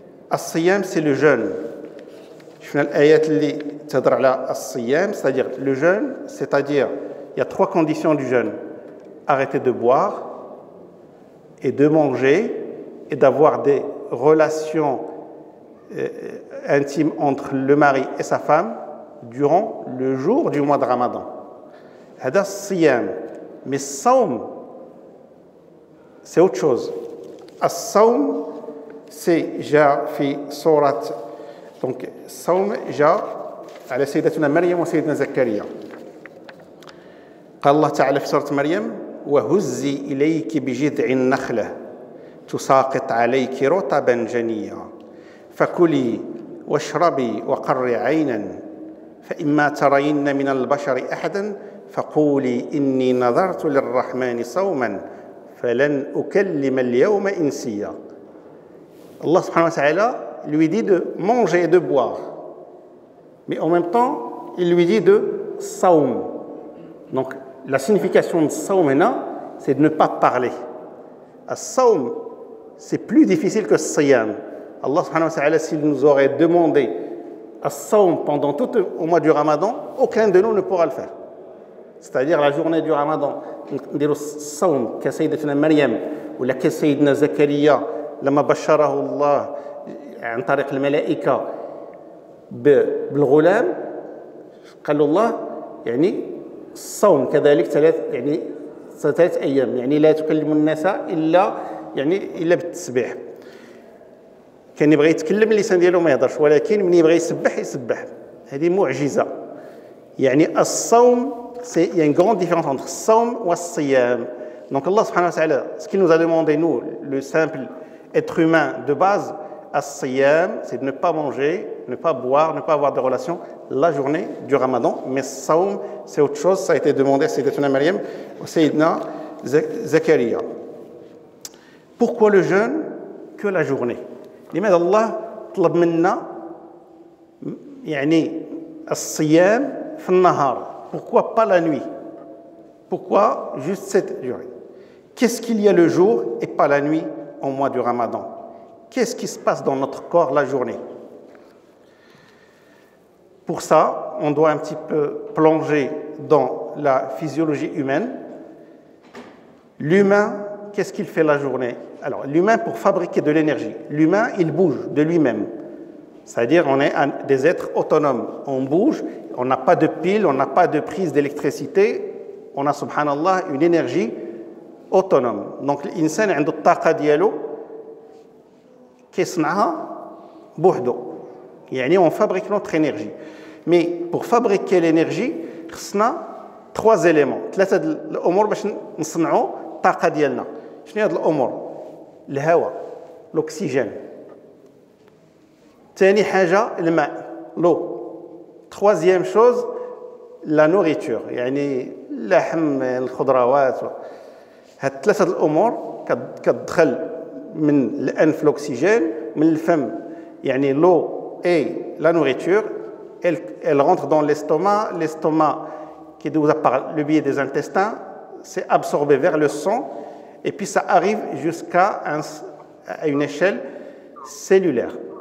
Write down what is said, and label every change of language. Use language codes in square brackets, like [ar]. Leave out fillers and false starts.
[fr] As-Siyam, c'est le jeûne. C'est-à-dire le jeûne, c'est-à-dire il y a 3 conditions du jeûne: arrêter de boire et de manger et d'avoir des relations intimes entre le mari et sa femme durant le jour du mois de Ramadan. [ar] هذا الصيام. [fr] Mais Sawm, c'est autre chose. As-Sawm, [ar] سي جاء في سورة دونك الصوم جاء على سيدتنا مريم وسيدنا زكريا. قال الله تعالى في سورة مريم وهزي إليك بجذع النخلة تساقط عليك رطبا جنيا فكلي واشربي وقري عينا فإما ترين من البشر أحدا فقولي إني نذرت للرحمن صوما فلن أكلم اليوم إنسيا. [fr] Allah subhanahu wa ta'ala lui dit de manger et de boire, mais en même temps il lui dit de saum. Donc la signification de saum c'est de ne pas parler. As-saum c'est plus difficile que siyam. Allah subhanahu wa ta'ala s'il nous aurait demandé as-saum pendant tout au mois du Ramadan, aucun de nous ne pourra le faire. C'est-à-dire la journée du Ramadan, [ar] نديروا الصوم كسيدتنا مريم ولا كسيدنا زكريا لما بشره الله عن طريق الملائكة بالغلام قال الله يعني الصوم كذلك ثلاث أيام يعني لا تكلم الناس إلا بالتسبيح. كان يبغي يتكلم اللسان ديالو ما يهضرش ولكن من يبغي يسبح هذه معجزة. يعني الصوم [fr] il y a une grande différence entre le saum et le siyam. Donc Allah subhanahu wa ta'ala, ce qu'il nous a demandé, nous, le simple être humain de base, le siyam, c'est de ne pas manger, ne pas boire, ne pas avoir de relations la journée du Ramadan. Mais le saum, c'est autre chose, ça a été demandé à Sayyidatuna Maryam et Sayyidina Zakaria. Pourquoi le jeûne que la journée? [ar] لماذا الله طلب منا يعني الصيام في النهار? [fr] Pourquoi pas la nuit? Pourquoi juste cette durée? Qu'est-ce qu'il y a le jour et pas la nuit au mois du Ramadan? Qu'est-ce qui se passe dans notre corps la journée? Pour ça, on doit un petit peu plonger dans la physiologie humaine. L'humain, qu'est-ce qu'il fait la journée? Alors, l'humain, pour fabriquer de l'énergie, l'humain, il bouge de lui-même. C'est-à-dire, on est des êtres autonomes. On bouge, on n'a pas de pile, on n'a pas de prise d'électricité. On a, subhanallah, une énergie autonome. Donc, l'insan a une [ar] taqa dialo [fr] qui [ar] بوحدو. يعني [fr] on fabrique notre énergie. Mais pour fabriquer l'énergie, [ar] خصنا [fr] trois éléments. [ar] ثلاثة الأمور باش نصنعوا الطاقة ديالنا. شنو هاد الأمور؟ الهواء، [fr] l'oxygène. [ar] ثاني حاجة الماء، [fr] l'eau. Troisième chose, la nourriture. [ar] يعني اللحم، الخضروات. هاد ثلاثة الأمور كتدخل من الأنف [fr] l'oxygène، [ar] من الفم يعني [fr] l'eau et la nourriture. Elle rentre dans l'estomac. L'estomac, qui est par le biais des intestins, c'est absorbé vers le sang et puis ça arrive jusqu'à une échelle cellulaire.